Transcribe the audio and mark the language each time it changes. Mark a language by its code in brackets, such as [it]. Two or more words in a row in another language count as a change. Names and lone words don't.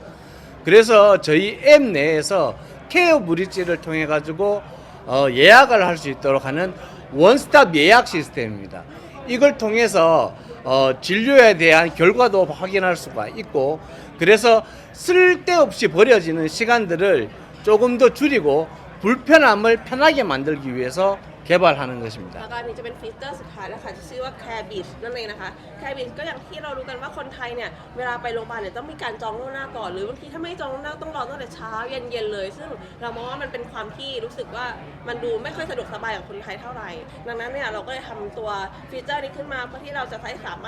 [ko] 그래서 저희 앱 내에서 케어 브릿지를 통해 가지고 예약을 할 수 있도록 하는 원스톱 예약 시스템입니다. 이걸 통해서 진료에 대한 결과도 확인할 수가 있고 그래서 쓸데없이 버려지는 시간들을 조금 더 줄이고 불편함을 편하게 만들기 위해서 개발하는 [th] แล้ว [ko] 것입니다. [th] ก็อันนี้จะเป็นฟีเจอร์สุดท้ายแล้วค่ะที่ชื่อว่า Care Beach นั่นเองนะคะ Care Beach ก็อย่างที่เรารู้กันว่าคนไทยเนี่ยเวลาไปโรงพยาบาลเนี่ยต้องมีการจองล่วงหน้าก่อนหรือบางทีถ้าไม่จองล่วงหน้าต้องรอตั้งแต่เช้าเย็นๆเลย ซึ่งเรามองว่ามันเป็นความที่รู้สึกว่ามันดูไม่ค่อยสะดวกสบายกับคนไทยเท่าไหร่ดังนั้นเนี่ยเราก็เลยทำตัวฟีเจอร์นี้ขึ้นมาเพื่อที่เราจะสามาร